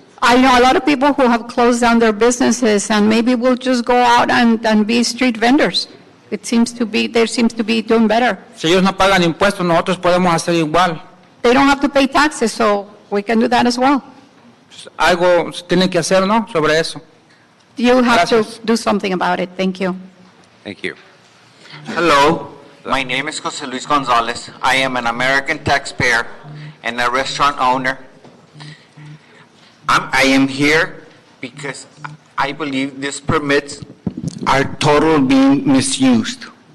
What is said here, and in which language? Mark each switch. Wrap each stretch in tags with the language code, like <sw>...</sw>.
<en>I know a lot of people who have closed down their businesses, and maybe we'll just go out and be street vendors. They seems to be doing better.</en> <es>Si ellos no pagan impuestos, nosotros podemos hacer igual.</es> <en>They don't have to pay taxes, so we can do that as well.</en> <es>Algo tienen que hacer, ¿no?, sobre eso.</es> <en>You have</en> <es>Gracias.</es> <en>to do something about it. Thank you. Thank you. Hello, my name is Jose Luis Gonzalez. I am an American taxpayer and a restaurant owner. I am here because I believe these permits are totally being misused.</en>